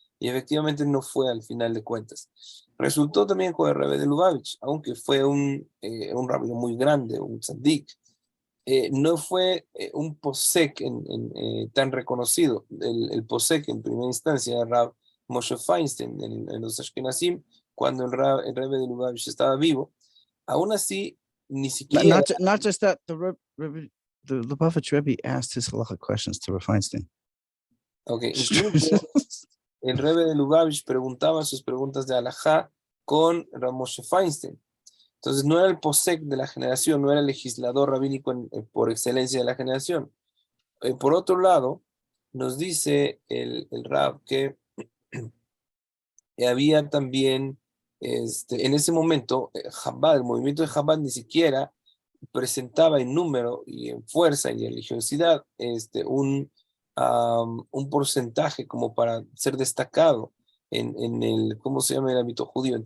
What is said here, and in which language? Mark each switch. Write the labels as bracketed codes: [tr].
[es] Y efectivamente no fue al final de cuentas. Resultó también con el Rebbe de Lubavitch, aunque fue un rabino muy grande, un tzaddik, no fue un posek tan reconocido. El posek en primera instancia era Rab Moshe Feinstein en los Ashkenazim, cuando el Rebbe de Lubavitch estaba vivo. Aún así, ni siquiera. [en] Not just that, the Lubavitch Rebbe asked his halacha questions to Rav Feinstein. [es] Okay, incluso el Rebbe de Lubavitch preguntaba sus preguntas de halajá con Rab Moshe Feinstein. Entonces no era el posek de la generación, no era el legislador rabínico por excelencia de la generación. Por otro lado, nos dice el Rab que había también, en ese momento, Chabad, el movimiento de Chabad ni siquiera presentaba en número y en fuerza y en religiosidad un porcentaje como para ser destacado en el, ¿cómo se llama?, el ámbito judío.